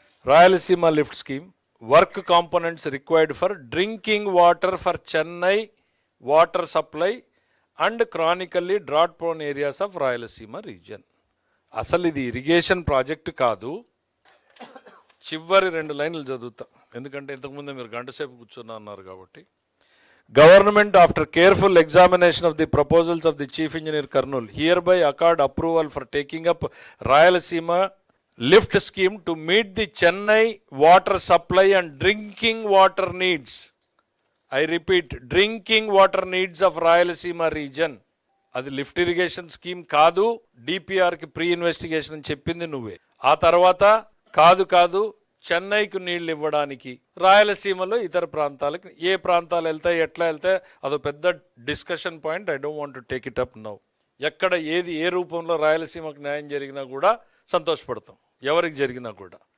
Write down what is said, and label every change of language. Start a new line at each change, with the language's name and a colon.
English: Rayalaseema lift scheme work components required for drinking water for Chennai water supply and chronically drought prone areas of Rayalaseema region.
Telugu: అసలు ఇది irrigation project కాదు. చివరి 2 లైన్లు చదువుతా, ఎందుకంటే ఇంతకుముందే మీరు గంట సేపు కూర్చున్నా అన్నారు కాబట్టి.
English: Government, after careful examination of the proposals of the Chief Engineer Kurnool, hereby accord approval for taking up Rayalaseema lift scheme to meet the Chennai water supply and drinking water needs. I repeat, drinking water needs of Rayalaseema region.
Telugu: అది lift irrigation scheme కాదు, డిపిఆర్కి pre investigation అని చెప్పింది నువ్వే. ఆ తర్వాత కాదు చెన్నైకి నీళ్ళు ఇవ్వడానికి, రాయలసీమలో ఇతర ప్రాంతాలకు, ఏ ప్రాంతాలు వెళ్తాయి, ఎట్లా వెళ్తాయి, అదో పెద్ద discussion point.
English: I don't want to take it up now.
Telugu: ఎక్కడ ఏది ఏ రూపంలో రాయలసీమకు న్యాయం జరిగినా కూడా సంతోషపడతాం, ఎవరికి జరిగినా కూడా.